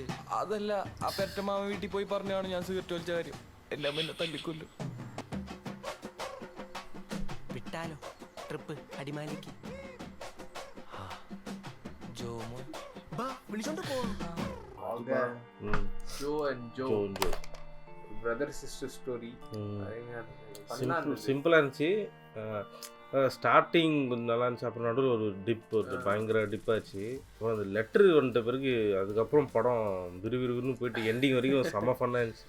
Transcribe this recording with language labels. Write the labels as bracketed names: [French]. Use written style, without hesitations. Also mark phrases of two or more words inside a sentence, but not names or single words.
[Malayalam] അതല്ല, ആ പെറ്റമാമ വീട്ടിൽ പോയി പറഞ്ഞാണ് ഞാൻ സിഗരറ്റ് വലിച്ച കാര്യം. എല്ലാം എന്നെ തല്ലിക്കൊല്ലും. വിട്ടാലോ ട്രിപ്പ് അടിമാലിക്ക്? ജോമോൻ വിളിച്ചോണ്ട് പോവാം. [English] ജോ ആൻഡ് ജോ brother sister story. [Tamil] சிம்பிளாக இருந்துச்சு. ஸ்டார்டிங் கொஞ்சம் நல்லா இருந்துச்சு. அப்புறம் நடுவில் ஒரு டிப், ஒரு பயங்கர டிப்பாச்சு. அப்புறம் அந்த லெட்ரு வந்துட்ட பிறகு அதுக்கப்புறம் படம் விறுவிறுன்னு போயிட்டு எண்டிங் வரைக்கும் செம்ம ஃபன்னாக இருந்துச்சு.